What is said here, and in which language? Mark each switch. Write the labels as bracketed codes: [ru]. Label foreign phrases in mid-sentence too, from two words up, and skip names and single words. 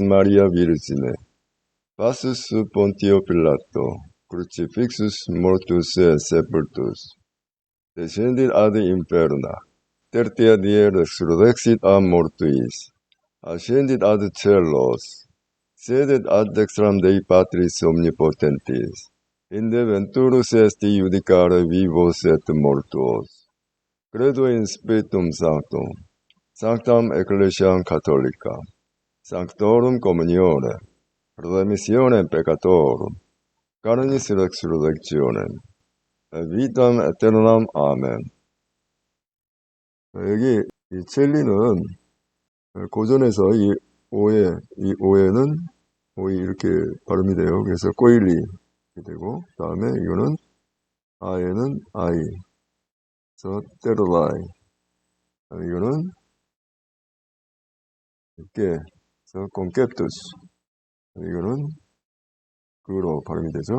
[la] Maria Virgine, passus sub Pontio Pilato, crucifixus mortus et sepultus, descendit ad inferna, tertia die resurrexit a mortuis, ascendit ad celos, sedet ad dextram Dei Patris omnipotentis, inde venturus est judicare vivos et mortuos. Credo in Spiritum Sanctum, Sanctam Ecclesiam Catholicam, Sanctorum Communione, Remissionem Peccatorum, Canonis Resurrectionem, Vitam Aeternam. 아멘. [ko] 여기 이 첼리는 고전에서 이 오에는 오이 이렇게 발음이 돼요. 그래서 꼬일리 되고, 다음에 이거는 아에는 아이, 그래서 테르라이, 이거는 이렇게, 그래서 콘캡투스, 이거는 그로 발음이 되죠.